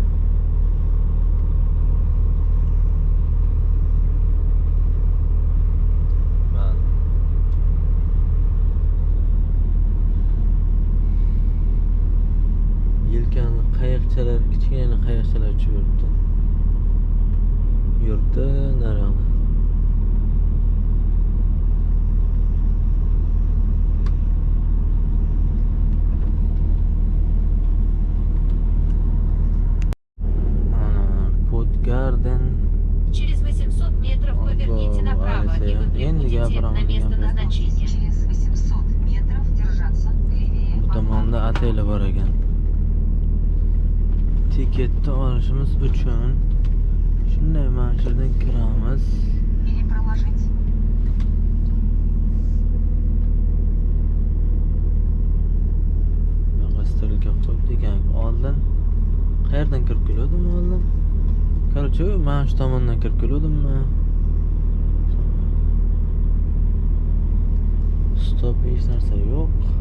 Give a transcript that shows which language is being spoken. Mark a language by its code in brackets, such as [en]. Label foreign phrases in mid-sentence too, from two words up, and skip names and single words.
[uz] Yelkanli qayiqchalar, kichkina qayiqchalar uchib yuribdi. Yuribdi naryoqda. [ru] Через 800 метров поверните направо и вы прибудете на место назначения. Через 800 метров держаться левее. [uz] Bu tomonda ateli bor ekan. Tiketni olishimiz uchun shunday mashinada kiramiz. [ru] Или проложить. [uz] G'astalga qo'ydik ekan. Oldin qayerdan kirib keldim oldin? Короче, mana shu tomondan kirib keldimmi? Stop, hech narsa yo'q.